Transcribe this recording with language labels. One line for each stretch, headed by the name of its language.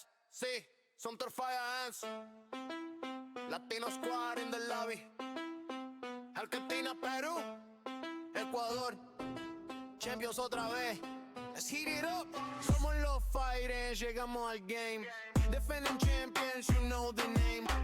English: Sí, Sumter Fire Hands. Latino Squad in the lobby. Argentina, Perú, Ecuador. Champions
Spanish: otra vez.
English: Let's heat it up.
Spanish: Somos los Fighters, llegamos al game.
English: Defending champions, you know the name.